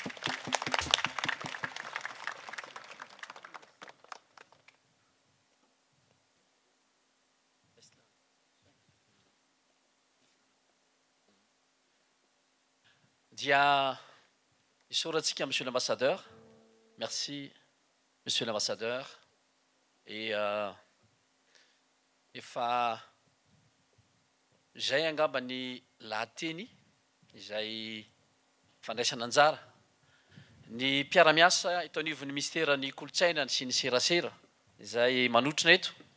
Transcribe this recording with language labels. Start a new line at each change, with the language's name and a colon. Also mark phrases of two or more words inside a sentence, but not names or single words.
Malagasy: Dia isoratsika
French: monsieur l'ambassadeur. Merci monsieur l'ambassadeur.
Malagasy: Et efa zay angamba ny lahateny izay fandraisana anjara ny mpiara-miasa eto anivon'ny ministera ny kolotsaina sy ny serasera izay manotrina eto